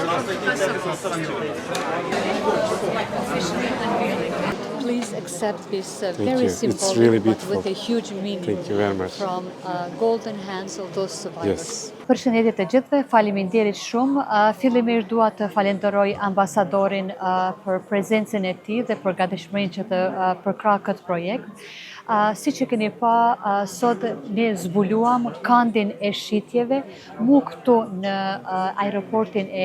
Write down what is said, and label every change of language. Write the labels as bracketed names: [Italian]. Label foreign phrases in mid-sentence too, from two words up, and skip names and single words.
[English] Please accept this Thank very you. It's symbolic really but beautiful. with a huge meaning Thank you very much. from golden hands of those survivors. Yes. [Albanian] Përshëndetje të gjithëve, faleminderit shumë. Fillimisht dua të falenderoj ambasadorin për prezencën e tij dhe për gatishmërinë që të përkrah këtë projekt. Si që keni pa, sot ne zbuluam kandin e shitjeve mu këtu në aeroportin e